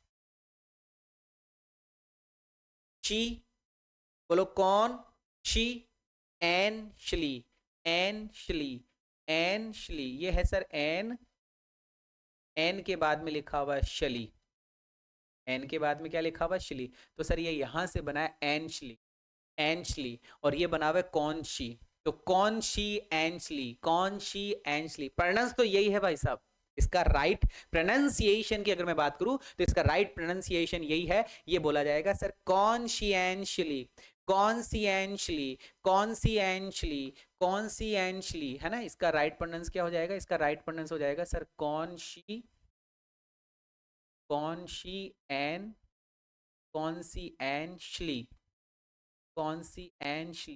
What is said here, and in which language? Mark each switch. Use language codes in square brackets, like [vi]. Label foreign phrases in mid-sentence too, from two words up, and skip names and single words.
[hi] शी, बोलो कौन शी, एनशली, एनशली, एनशली, ये है सर एन, एन के बाद में लिखा हुआ है शली, एन के बाद में क्या लिखा हुआ है? शली। तो सर ये यहां से बना है एनशली, एनशली, और ये बना हुआ है कौनशी, तो कौनशी एनशली, कौनशी एनशली, प्रोनाउंस तो यही है भाई साहब। इसका [en] right pronunciation [hi] की अगर मैं बात करूं तो इसका [en] right pronunciation [hi] यही है, ये बोला जाएगा सर कॉन्शियंशली, कॉन्शियंशली, कॉन्शियंशली, कॉन्शियंशली, है ना। इसका [en] right pronounce [hi] क्या हो जाएगा? इसका [en] right pronounce [hi] हो जाएगा सर कॉन्शी, कॉन्शियन, कॉन्शियंशली, कॉन्शियंशली।